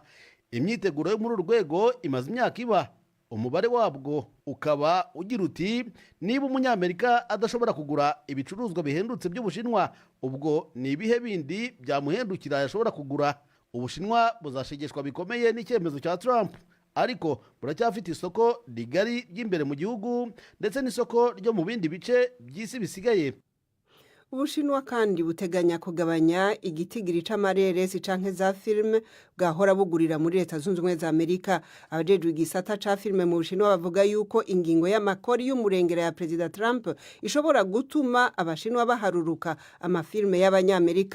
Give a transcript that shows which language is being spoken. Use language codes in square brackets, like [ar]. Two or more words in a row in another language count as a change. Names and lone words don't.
[rn] Imyiteguro yo muri uru rwego imaze imyaka iba, umubare wabwo ukaba ugira uti niba umunyamerika adashobora kugura ibicuruzwa bihendutse by'Ubushinwa, ubwo ni ibihe bindi byamuhendukira yashobora kugura. Ubushinwa buzashegeshwa bikomeye n'icyemezo cya Trump, ariko buracyafite isoko rigari ry'imbere mu gihugu ndetse n'isoko ryo mu bindi bice by'isi bisigaye. Ubushinwa kandi buteganya kugabanya igitigiri c'amareresi canke za filme bwahora bugurira muri Leta Zunze Ubumwe za Amerika. Abajejwe igisata ca filme mu Bushinwa bavuga yuko ingingo y'amakori y'umurengera ya Perezida Trump ishobora gutuma abashinwa baharuruka amafilme y'abanyamerika.